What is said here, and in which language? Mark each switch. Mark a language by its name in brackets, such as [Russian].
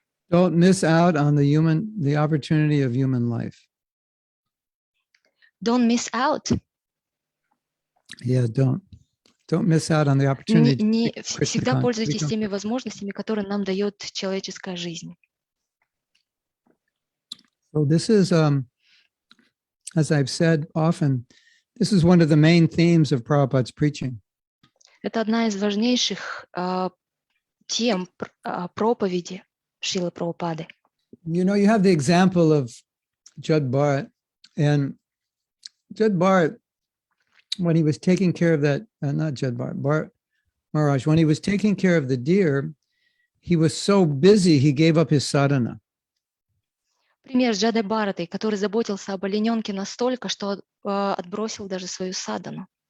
[English] Don't miss out on the opportunity of human life. Don't miss out. Yeah, don't miss out on the opportunity. [Russian] Всегда пользуйтесь теми возможностями, которые нам дает человеческая жизнь. [English] So this is, as I've said often, this is one of the main themes of Prabhupada's preaching. [Russian] Это одна из важнейших тем проповеди Шрилы Прабхупады. [English] You know, you have the example of Jud Bharat, and Jud Bharat, when he was taking care of that, not Jud Bharat, Bharat Maharaj, when he was taking care of the deer, he was so busy, he gave up his sadhana. [Russian] Пример с Джадой Бхаратой, который заботился об олененке настолько, что отбросил даже свою садану.